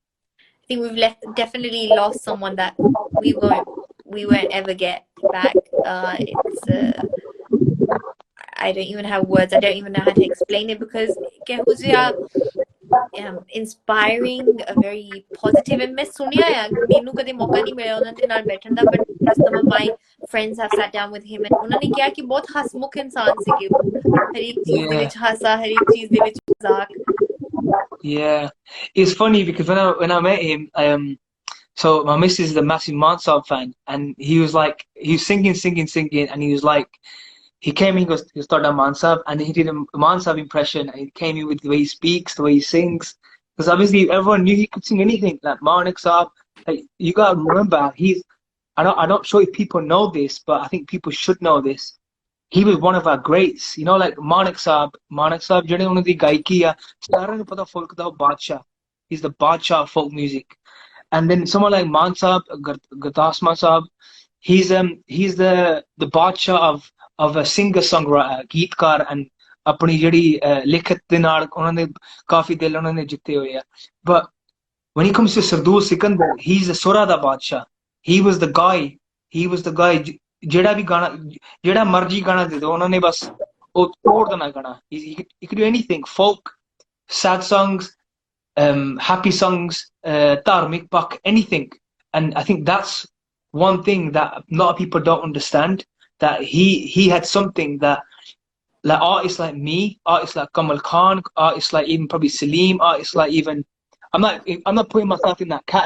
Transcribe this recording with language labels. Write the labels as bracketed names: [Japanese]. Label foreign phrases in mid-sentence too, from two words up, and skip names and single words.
[English] I think we've definitely lost someone that we won't ever get back. It's I don't even have words. I don't even know how to explain it, because inspiring, very positive, and [Punjabi] ਮੈਂ ਸੁਣਿਆ ਯਾਰ ਮੈਨੂੰ ਕਦੇ ਮੌਕਾ ਨਹੀਂ ਮਿਲਿਆ ਉਹਨਾਂ ਨਾਲ ਬੈਠਣ ਦਾ, [English] but some of my friends have sat down with him, and [Punjabi] ਉਹਨਾਂ ਕਿਹਾ ਕਿ ਬਹੁਤ ਹੱਸਮੁੱਖ ਇਨਸਾਨ ਸੀ ਕਿ ਹਰ ਇੱਕ ਚੀਜ਼ ਦੇ ਵਿੱਚ ਹਾਸਾ, ਹਰ ਇੱਕ ਚੀਜ਼ ਦੇ ਵਿੱਚ ਮਜ਼ਾਕ. [English] Yeah, it's funny because when I met him, so my missus is a massive Mansab fan, and he was singing, and he was like, he came in, he started on Mansab, and he did a Mansab impression, and he came in with the way he speaks, the way he sings, because obviously everyone knew he could sing anything. Like Manik Saab, like you gotta remember, I'm not sure if people know this, but I think people should know this. He was one of our greats, you know, like Manik Saab, [Punjabi] ਜਿਹੜੇ ਉਹਨਾਂ ਦੀ ਗਾਇਕੀ ਆ ਸਾਰਿਆਂ ਨੂੰ ਪਤਾ folk ਦਾ ਬਾਦਸ਼ਾਹ. [English] He's the ਬਾਦਸ਼ਾਹ of folk music. And then someone like Man Saab, Gurdas Man Saab, he's the ਬਾਦਸ਼ਾਹ of a singer songwriter, [Punjabi] ਗੀਤਕਾਰ, and ਆਪਣੀ ਜਿਹੜੀ ਲਿਖਤ ਦੇ ਨਾਲ ਉਹਨਾਂ ਨੇ ਕਾਫੀ ਦਿਲ ਉਹਨਾਂ ਨੇ ਜਿੱਤੇ ਹੋਏ ਆ. [English] But when he comes to Sardool Sikander, he's the [Punjabi] ਸੁਰਾਂ ਦਾ ਬਾਦਸ਼ਾਹ. [English] He was the guy [Punjabi] ਜਿਹੜਾ ਵੀ ਗਾਣਾ ਜਿਹੜਾ ਮਰਜੀ ਗਾਣਾ ਦੇ ਦੋ ਉਹਨਾਂ ਨੇ ਬਸ ਉਹ ਤੋੜ ਦੇਣਾ ਗਾਣਾ. [English] He could do anything, folk, sad songs, happy songs, [Punjabi] ਧਾਰਮਿਕ ਪਾਕ, [English] anything. And I think that's one thing that a lot of people don't understand, that he had something that like artists like me, artists like Kamal Khan, artists like even probably Salim, artists like even I'm not putting myself in that category.